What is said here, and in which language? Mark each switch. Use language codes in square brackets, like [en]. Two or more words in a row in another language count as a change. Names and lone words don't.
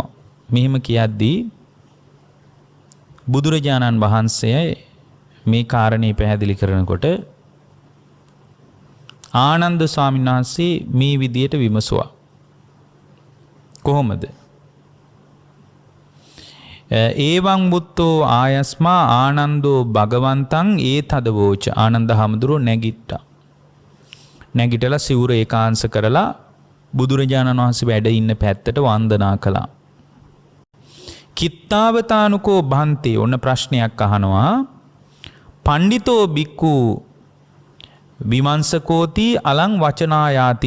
[si] මෙහෙම කියද්දී බුදුරජාණන් වහන්සේ මේ කාරණේ පැහැදිලි කරනකොට ආනන්ද ස්වාමීන් වහන්සේ මේ විදියට විමසුවා. කොහොමද? [pi] ඒවං බුත්තෝ ආයස්මා ආනන්දෝ භගවන්තං ඒතදවෝච. [si] ආනන්ද හාමුදුරුවෝ නැගිට්ටා. නැගිටලා සිවුර ඒකාංශ කරලා බුදුරජාණන් වහන්සේ වැඩ ඉන්න පැත්තට වන්දනා කළා. [pi] කිත්තාවතානුකෝ බන්තේ. [si] ඔන්න ප්‍රශ්නයක් අහනවා. [pi] පණ්ඩිතෝ බික්කු විමංශකෝති අලං වචනායාති.